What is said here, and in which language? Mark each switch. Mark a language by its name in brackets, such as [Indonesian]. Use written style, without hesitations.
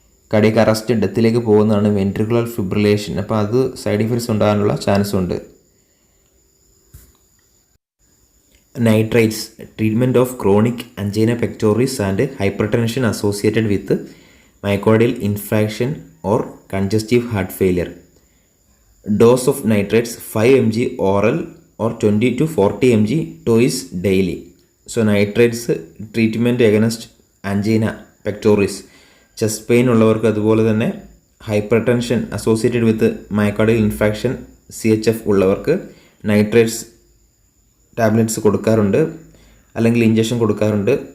[Malayalam] Cardiac arrest, ഡെത്തിലേക്ക് പോകുന്നതാണ് ventricular fibrillation. അപ്പോൾ അത് സൈഡ് ഇഫക്ട്സ് ഉണ്ടാകാനുള്ള ചാൻസ് ഉണ്ട്. [English] Nitrites, treatment of chronic angina pectoris and hypertension associated with myocardial infarction or congestive heart failure. Dose of nitrates 5 mg oral or 20 to 40 mg twice daily. So nitrates treatment against angina pectoris, chest pain [Malayalam] ഉള്ളവർക്ക് അതുപോലെ തന്നെ [English] hypertension associated with myocardial infarction CHF [Malayalam] ഉള്ളവർക്ക് nitrates tablets കൊടുക്കാറുണ്ട്, അല്ലെങ്കിൽ injection കൊടുക്കാറുണ്ട്.